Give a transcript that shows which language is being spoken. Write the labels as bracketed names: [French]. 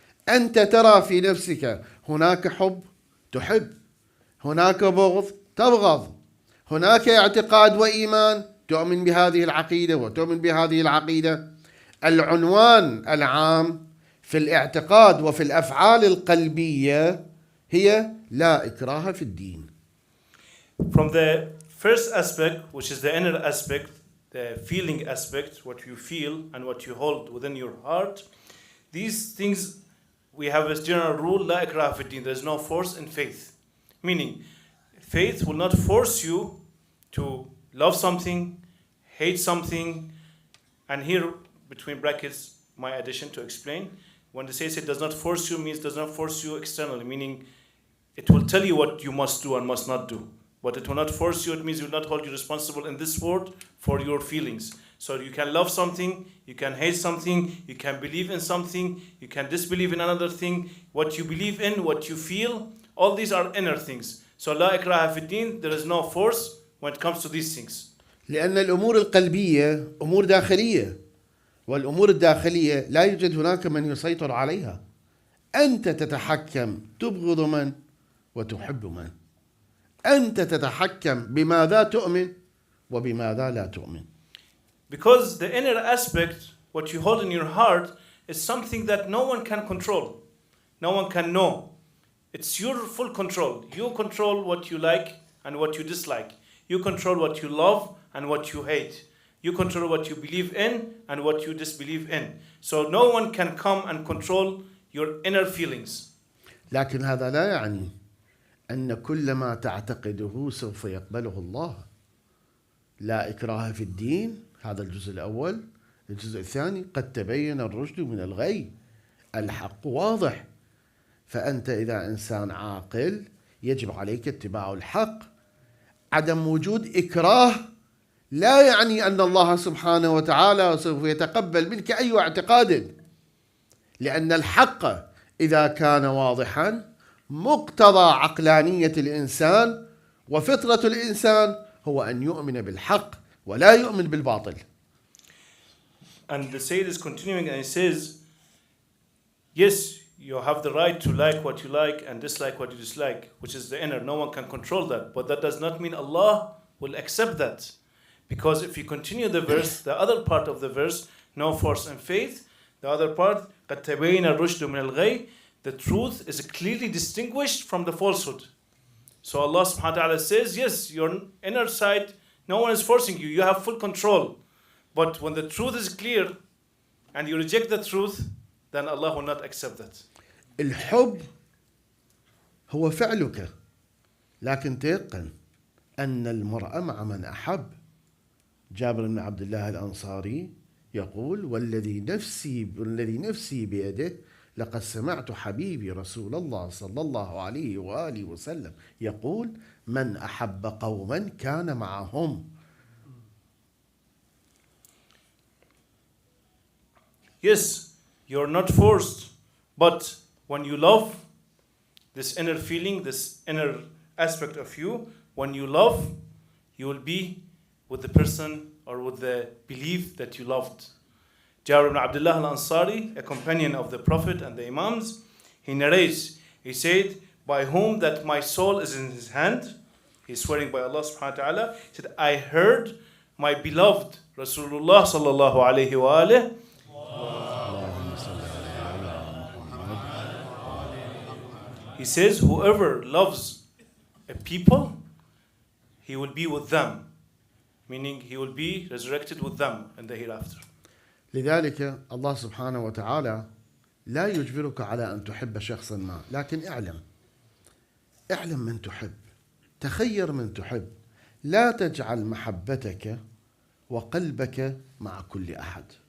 [Arabic] أنت ترى في نفسك هناك حب تحب، هناك بغض تبغض، هناك اعتقاد وإيمان تؤمن بهذه العقيدة وتؤمن بهذه العقيدة. العنوان العام في الاعتقاد وفي الأفعال القلبية هي لا إكراه في الدين. [English] From the first aspect, which is the inner aspect, the feeling aspect, what you feel and what you hold within your heart, these things, we have a general rule, [Arabic] لا إكراه في الدين. [English] There is no force in faith. Meaning, faith will not force you to love something, hate something, and here, between brackets, my addition to explain, when they say it does not force you, means does not force you externally, meaning it will tell you what you must do and must not do. But it will not force you, it means it will not hold you responsible in this world for your feelings. So you can love something, you can hate something, you can believe in something, you can disbelieve in another thing. What you believe in, what you feel, all these are inner things. So [Arabic] لا إكراه في الدين, [English] there is no force when it comes to these things. [Arabic] لأن الأمور القلبية أمور داخلية، والأمور الداخلية لا يوجد هناك من يسيطر عليها. أنت تتحكم تبغض من وتحب من. أنت تتحكم بماذا تؤمن وبماذا لا تؤمن. [English] Because the inner aspect, what you hold in your heart, is something that no one can control. No one can know. It's your full control. You control what you like and what you dislike. You control what you love and what you hate. You control what you believe in and what you disbelieve in. So no one can come and control your inner feelings. [Arabic] لكن هذا لا يعني أن كل ما تعتقده سوف يقبله الله. لا إكراه في الدين، هذا الجزء الأول. الجزء الثاني، قد تبين الرشد من الغي، الحق واضح. فأنت إذا إنسان عاقل يجب عليك اتباع الحق. عدم وجود إكراه لا يعني أن الله سبحانه وتعالى سوف يتقبل منك أي اعتقاد، لأن الحق إذا كان واضحا مقتضى عقلانية الإنسان وفطرة الإنسان هو أن يؤمن بالحق ولا يؤمن بالباطل. [English] And the Sayyid is continuing and he says, yes, you have the right to like what you like and dislike what you dislike, which is the inner. No one can control that. But that does not mean Allah will accept that. Because if you continue the verse, the other part of the verse, no force and faith, the other part, [Arabic] قَدْ تَبَيْنَ الرُّشْدُ مِنَ الْغَيِّ, [English] the truth is clearly distinguished from the falsehood. So Allah subhanahu wa ta'ala says, yes, your inner side, no one is forcing you. You have full control. But when the truth is clear and you reject the truth, then Allah will not accept that. [Arabic] الحب هو فعلك، لكن تيقن أن المرء مع من أحب. جابر بن عبد الله الأنصاري يقول: والذي نفسي بيده لقد سمعت حبيبي رسول الله صلى الله عليه وآله وسلم يقول: من أحب قوما كان معهم. [English] Yes, you're not forced, but when you love, this inner feeling, this inner aspect of you, when you love, you will be with the person or with the belief that you loved. Jabir ibn Abdullah al-Ansari, a companion of the Prophet and the Imams, he narrates, he said, by whom that my soul is in his hand, he's swearing by Allah subhanahu wa ta'ala, he said, I heard my beloved Rasulullah sallallahu alayhi wa alayhi, he says, whoever loves a people, he will be with them. Meaning he will be resurrected with them in the hereafter. [Arabic] لذلك الله سبحانه وتعالى لا يجبرك على أن تحب شخصا ما، لكن اعلم من تحب، تخير من تحب، لا تجعل محبتك وقلبك مع كل أحد.